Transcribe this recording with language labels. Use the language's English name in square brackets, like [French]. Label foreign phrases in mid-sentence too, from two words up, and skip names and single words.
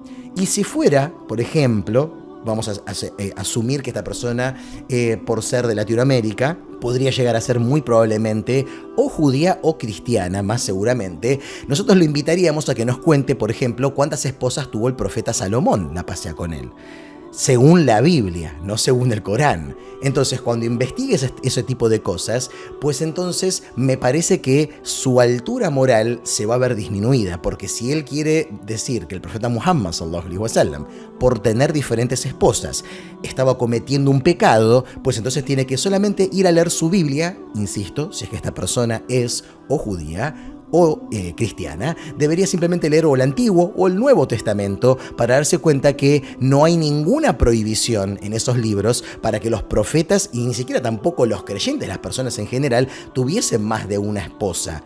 [Spanish] Y si fuera, por ejemplo, vamos a asumir que esta persona, por ser de Latinoamérica, podría llegar a ser muy probablemente o judía o cristiana, más seguramente, nosotros lo invitaríamos a que nos cuente, por ejemplo, cuántas esposas tuvo el profeta Salomón, la paz sea con él, según la Biblia, no según el Corán. Entonces, cuando investigues ese tipo de cosas, pues entonces me parece que su altura moral se va a ver disminuida, porque si él quiere decir que el profeta Muhammad [Arabic] صلى الله عليه وسلم, [Spanish] por tener diferentes esposas, estaba cometiendo un pecado, pues entonces tiene que solamente ir a leer su Biblia, insisto, si es que esta persona es o judía o cristiana, debería simplemente leer o el Antiguo o el Nuevo Testamento para darse cuenta que no hay ninguna prohibición en esos libros para que los profetas y ni siquiera tampoco los creyentes, las personas en general, tuviesen más de una esposa.